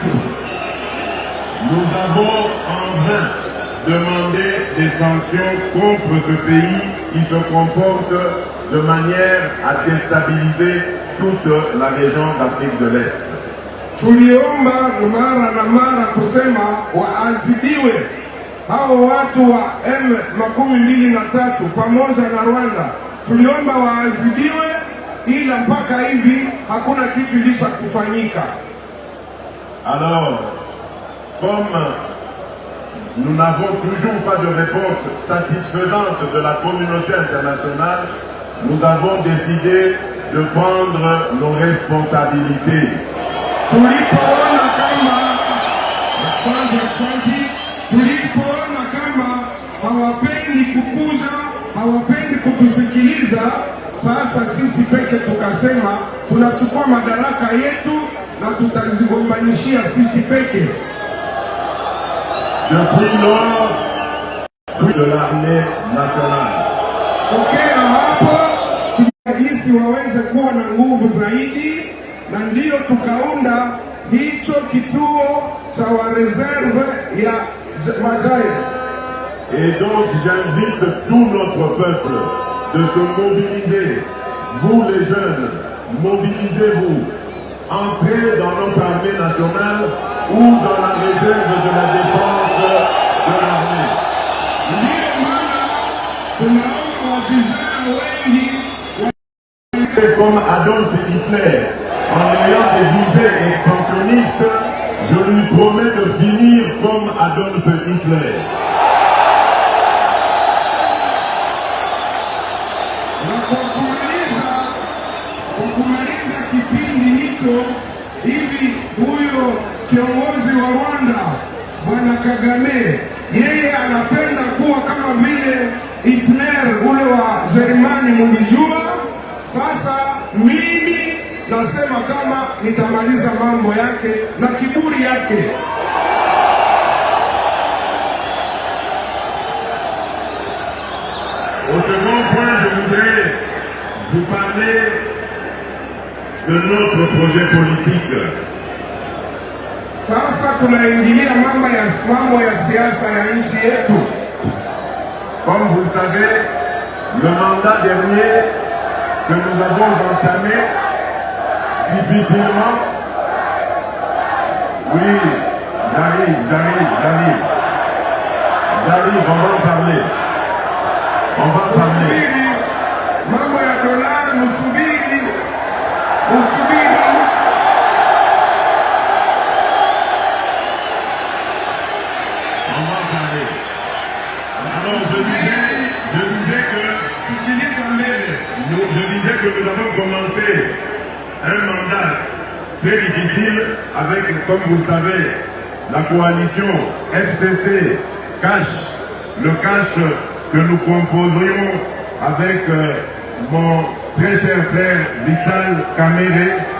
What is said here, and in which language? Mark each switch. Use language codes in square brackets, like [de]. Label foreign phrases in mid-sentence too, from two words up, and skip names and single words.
[fr] Nous avons en vain demandé des sanctions contre ce pays qui se comporte de manière à déstabiliser toute la région d'Afrique de l'Est. [sw] Tuliomba mara na mara kusema waadhibiwe hao watu wa M23 pamoja na Rwanda. Tuliomba waadhibiwe, ila mpaka hivi hakuna kitu ilisha kufanyika. [fr] Alors, comme nous n'avons toujours pas de réponse satisfaisante de la communauté internationale, nous avons décidé de prendre nos responsabilités. [sw] Tulipoona kama hawapendi kukuza, hawapendi kutusikiliza, sasa sisi peke tukasema tunachukua madaraka yetu na tutazigombanishia sisi peke. [fr] Depuis lors, de l'armée nationale. [sw] Tokea hapo tunajisi waweze kuwa na nguvu zaidi, na ndiyo tukaunda hicho kituo cha wa reserve ya Majaire. [fr] Et donc j'invite tout notre peuple de se mobiliser. Vous les jeunes, mobilisez-vous. Entrez dans notre armée nationale ou dans la réserve de la défense de l'armée. Comme Adolf Hitler, en ayant des visées expansionnistes, je lui promets de finir comme Adolf Hitler. [sw] Kumaliza kipindi hicho, hivi huyo kiongozi wa Rwanda Bwana Kagame, yeye anapenda kuwa kama vile Hitler ule wa Jerumani, mlijua. Sasa mimi nasema kama nitamaliza mambo yake na kiburi yake. [fr] Au second point, je voudrais vous parler de notre projet politique. [sw] Sasa tunaingilia mambo ya siasa ya nchi yetu. [fr] Comme vous le savez, le mandat dernier que nous avons entamé difficilement. Oui, j'arrive, on va en parler. On va en parler. [sw] Mambo ya dolari, musubiri. [fr] On va en parler. Alors je disais que nous avons commencé un mandat très difficile avec, comme vous le savez, la coalition FCC Cash, le Cash que nous composerions avec mon très cher frère Vital Kamerhe.